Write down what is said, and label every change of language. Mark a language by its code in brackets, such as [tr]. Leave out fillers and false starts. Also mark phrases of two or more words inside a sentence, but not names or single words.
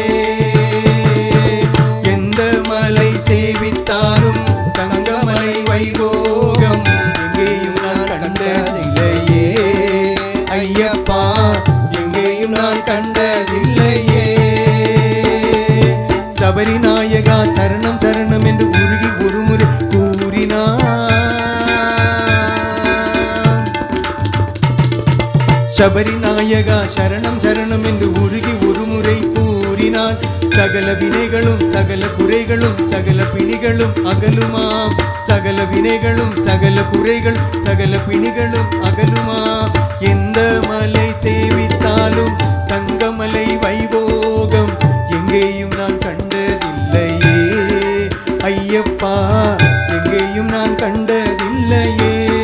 [ta] எந்த மலை சேவித்தாலும் தங்கமலை வைபோகம் எங்கேயும் நான் கண்டதில்லையே ஐயப்பா, எங்கேயும் நான் கண்டதில்லையே. சபரிநாயகா சரணம் சரணம் என்று உருகி ஒருமுறை கூறினார். [ml] ശബരിനായക ശരണം ശരണം [ta] என்று உருகி ஒருமுறை கூறினான். சகல வினைகளும் சகல குறைகளும் சகல பிணிகளும் அகலுமாம். சகல வினைகளும் சகல குறைகள் சகல பிணிகளும் அகலுமாம். எந்த மலை சேவித்தாலும் தங்கமலை வைபோகம் எங்கேயும் நான் கண்டதில்லையே ஐயப்பா, எங்கேயும் நான் கண்டதில்லையே.